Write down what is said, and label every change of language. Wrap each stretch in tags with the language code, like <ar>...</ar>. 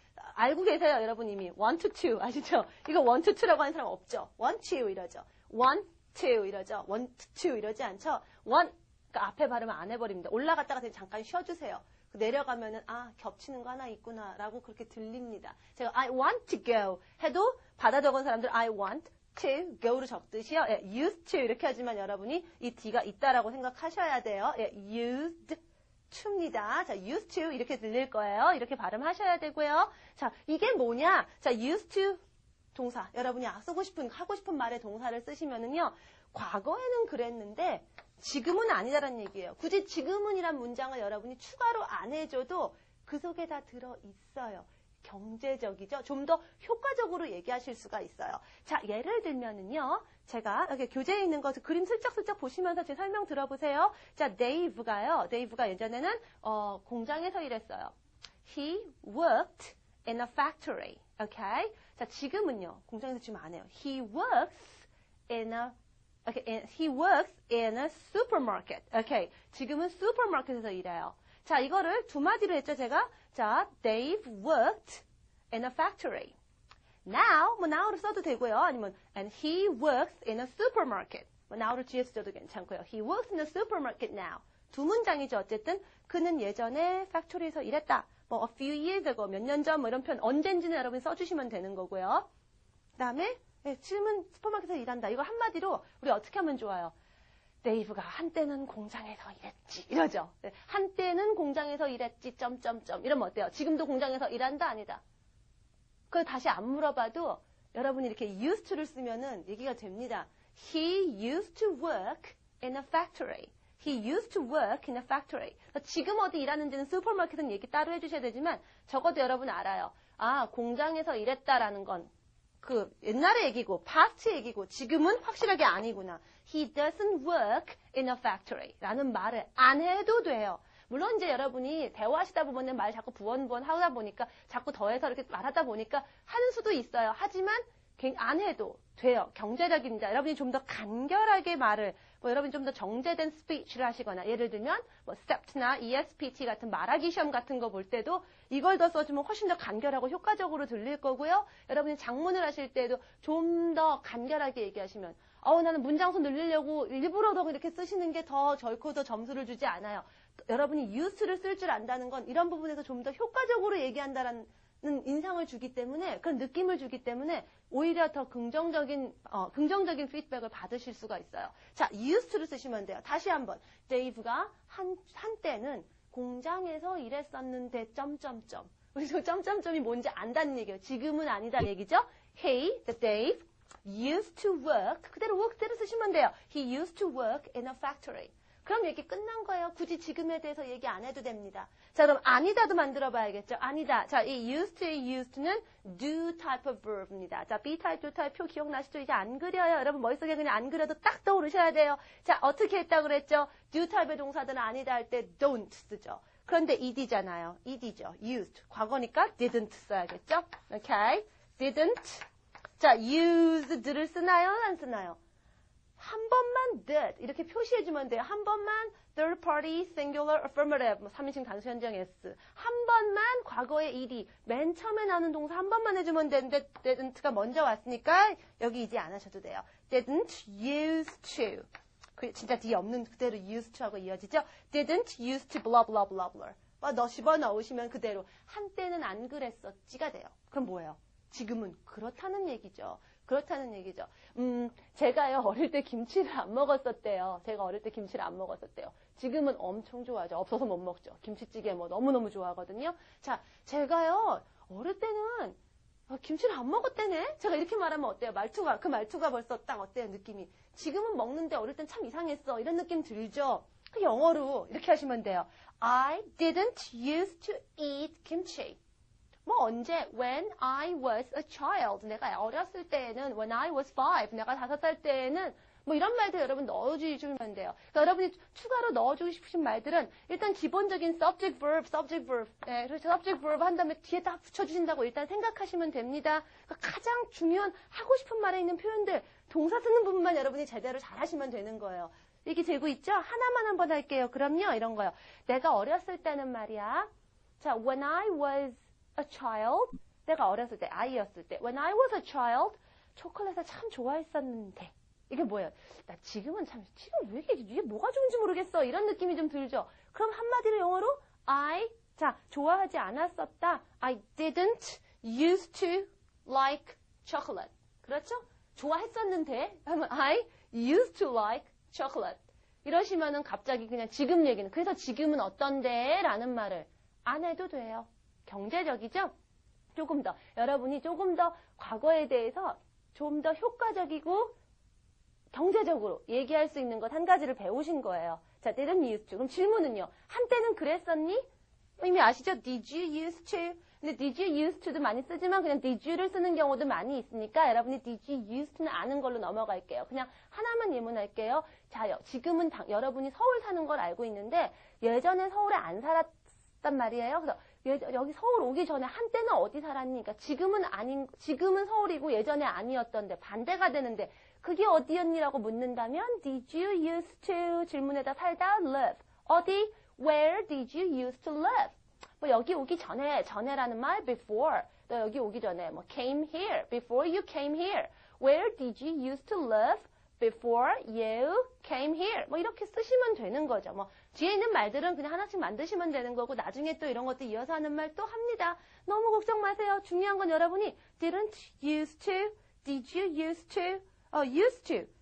<ko>알고 계세요, 여러분 이미. want to 아시죠? 이거 want to라고 하는 사람 없죠? want to 이러죠. want to 이러죠. want to 이러지 않죠? want, 그러니까 앞에 발음을 안 해버립니다. 올라갔다가 잠깐 쉬어주세요. 내려가면은 겹치는 거 하나 있구나라고 그렇게 들립니다. 제가</ko> <en>I want to go</en> <ko>해도 받아 적은 사람들 I want to go로 적듯이요. 예, used to 이렇게 하지만 여러분이 이 D가 있다라고 생각하셔야 돼요. 예, used to입니다. 자, used to 이렇게 들릴 거예요. 이렇게 발음하셔야 되고요. 자, 이게 뭐냐? 자, used to 동사. 여러분이 하고 싶은 말의 동사를 쓰시면은요. 과거에는 그랬는데 지금은 아니다라는 얘기예요. 굳이 지금은이란 문장을 여러분이 추가로 안 해줘도 그 속에 다 들어있어요. 경제적이죠. 좀 더 효과적으로 얘기하실 수가 있어요. 자, 예를 들면은요. 제가 여기 교재에 있는 거 그림 슬쩍슬쩍 보시면서 제 설명 들어보세요. 자, 데이브가 예전에는 공장에서 일했어요.</ko> <en>He worked in a factory. Okay?</en> <ko>자, 지금은요. 공장에서 지금 안 해요.</ko> <en>He works in a supermarket. Okay.</en> <ko>지금은 슈퍼마켓에서 일해요. 자, 이거를 두 마디로 했죠, 제가.</ko> <en>자, Dave worked in a factory. Now,</en> <ko>now를 써도 되고요. 아니면,</ko> <en>and he works in a supermarket.</en> <ko>뭐 now를 GS 줘도 괜찮고요.</ko> <en>He works in the supermarket now.</en> <ko>두 문장이죠. 어쨌든 그는 예전에 팩토리에서 일했다. 뭐</ko> <en>a few years ago,</en> <ko>몇 년 전 뭐 이런 표현 언젠지는 여러분이 써주시면 되는 거고요. 그 다음에 질문 슈퍼마켓에서 일한다. 이거 한마디로 우리 어떻게 하면 좋아요? 데이브가 한때는 공장에서 일했지. 이러죠. 한때는 공장에서 일했지. 점점점. 이러면 어때요? 지금도 공장에서 일한다? 아니다. 그걸 다시 안 물어봐도 여러분이 이렇게 used to를 쓰면은 얘기가 됩니다.</ko> <en>He used to work in a factory. He used to work in a factory.</en> <ko>지금 어디 일하는지는 슈퍼마켓은 얘기 따로 해주셔야 되지만 적어도 여러분 알아요. 아, 공장에서 일했다라는 건 그 옛날의 얘기고 past 얘기고 지금은 확실하게 아니구나.</ko> <en>He doesn't work in a factory</en> <ko>라는 말을 안 해도 돼요. 물론 이제 여러분이 대화하시다 보면 말 자꾸 부원부원 하다 보니까 자꾸 더해서 이렇게 말하다 보니까 하는 수도 있어요. 하지만 안 해도 돼요. 경제력입니다. 여러분이 좀 더 간결하게 말을 뭐 여러분이 좀 더 정제된 스피치를 하시거나 예를 들면 뭐 STEPT나 ESPT 같은 말하기 시험 같은 거 볼 때도 이걸 더 써주면 훨씬 더 간결하고 효과적으로 들릴 거고요. 여러분이 장문을 하실 때도 좀 더 간결하게 얘기하시면 나는 문장수 늘리려고 일부러 더 이렇게 쓰시는 게 더 결코 더 점수를 주지 않아요. 여러분이 use를 쓸 줄 안다는 건 이런 부분에서 좀 더 효과적으로 얘기한다라는 인상을 주기 때문에 그런 느낌을 주기 때문에 오히려 더 긍정적인 피드백을 받으실 수가 있어요. 자, used to를 쓰시면 돼요. 다시 한번 데이브가 한때는 공장에서 일했었는데 점점점. 그래서 점점점이 뭔지 안다는 얘기예요. 지금은 아니다는 얘기죠.</ko> <en>Hey, the Dave used to work.</en> <ko>그대로 work 그대로 쓰시면 돼요.</ko> <en>He used to work in a factory.</en> <ko>그럼 얘기 끝난 거예요. 굳이 지금에 대해서 얘기 안 해도 됩니다. 자, 그럼 아니다도 만들어 봐야겠죠. 아니다. 자, 이 used의 used는 do type of verb입니다. 자, be type, do type 표 기억나시죠? 이제 안 그려요. 여러분 머릿속에 그냥 안 그려도 딱 떠오르셔야 돼요. 자, 어떻게 했다고 그랬죠? do type의 동사들은 아니다 할 때 don't 쓰죠. 그런데 ed잖아요. ed죠. used. 과거니까 didn't 써야겠죠? Okay? didn't. 자, used를 쓰나요? 안 쓰나요? 한 번만 did 이렇게 표시해주면 돼요. 한 번만 third party singular affirmative 뭐 3인칭 단수 현정 s 한 번만 과거의 ed 맨 처음에 나오는 동사 한 번만 해주면 되는데 didn't가 먼저 왔으니까 여기 이제 안 하셔도 돼요. didn't used to 그 진짜 뒤에 없는 그대로 used to 하고 이어지죠. didn't used to blah blah blah blah 집어넣으시면 그대로 한때는 안 그랬었지가 돼요. 그럼 뭐예요? 지금은 그렇다는 얘기죠. 그렇다는 얘기죠. 제가요, 어릴 때 김치를 안 먹었었대요. 제가 어릴 때 김치를 안 먹었었대요. 지금은 엄청 좋아하죠. 없어서 못 먹죠. 김치찌개 뭐 너무너무 좋아하거든요. 자, 제가요, 어릴 때는 김치를 안 먹었대네? 제가 이렇게 말하면 어때요? 그 말투가 벌써 딱 어때요? 느낌이. 지금은 먹는데 어릴 땐 참 이상했어. 이런 느낌 들죠? 그 영어로 이렇게 하시면 돼요.</ko> <en>I didn't used to eat kimchi.</en> <ko>뭐 언제?</ko> <en>When I was a child.</en> <ko>내가 어렸을 때에는</ko> <en>when I was 5.</en> <ko>내가 5살 때에는 뭐 이런 말들 여러분 넣어주시면 돼요. 그러니까 여러분이 추가로 넣어주고 싶으신 말들은 일단 기본적인 subject verb. 네, 그래서 subject verb 한 다음에 뒤에 딱 붙여주신다고 일단 생각하시면 됩니다. 그러니까 가장 중요한 하고 싶은 말에 있는 표현들 동사 쓰는 부분만 여러분이 제대로 잘 하시면 되는 거예요. 이게 되고 있죠? 하나만 한번 할게요. 그럼요. 이런 거요. 내가 어렸을 때는 말이야.</ko> <en>자, when I was a child.</en> <ko>내가 어렸을 때, 아이였을 때.</ko> <en>When I was a child,</en> <ko>초콜릿을 참 좋아했었는데. 이게 뭐예요? 나 지금 왜 이게 뭐가 좋은지 모르겠어. 이런 느낌이 좀 들죠? 그럼 한마디로 영어로 자, 좋아하지 않았었다.</ko> <en>I didn't used to like chocolate.</en> <ko>그렇죠? 좋아했었는데 하면</ko> <en>I used to like chocolate.</en> <ko>이러시면은 갑자기 그냥 지금 얘기는 그래서 지금은 어떤데? 라는 말을 안 해도 돼요. 경제적이죠? 조금 더 여러분이 조금 더 과거에 대해서 좀 더 효과적이고 경제적으로 얘기할 수 있는 것 한 가지를 배우신 거예요. 자, didn't used to. 그럼 질문은요. 한때는 그랬었니? 이미 아시죠?</ko> <en>Did you used to?</en> <ko>근데 did you used to도 많이 쓰지만 그냥 did you를 쓰는 경우도 많이 있으니까 여러분이 did you used to는 아는 걸로 넘어갈게요. 그냥 하나만 예문할게요. 자, 지금은 여러분이 서울 사는 걸 알고 있는데 예전에 서울에 안 살았단 말이에요. 그래서 여기 서울 오기 전에 한때는 어디 살았니? 그러니까 지금은 서울이고 예전에 아니었던데 반대가 되는데 그게 어디였니라고 묻는다면 Did you used to 질문에다 살다 live? 어디?</ko> <en>Where did you used to live?</en> <ko>뭐 여기 오기 전에라는 말 before. 너 여기 오기 전에 뭐</ko> <en>came here. Before you came here. Where did you used to live before you came here.</en> <ko>뭐 이렇게 쓰시면 되는 거죠. 뭐 뒤에 있는 말들은 그냥 하나씩 만드시면 되는 거고 나중에 또 이런 것도 이어서 하는 말 또 합니다. 너무 걱정 마세요. 중요한 건 여러분이 didn't used to, did you used to, used to.</ko>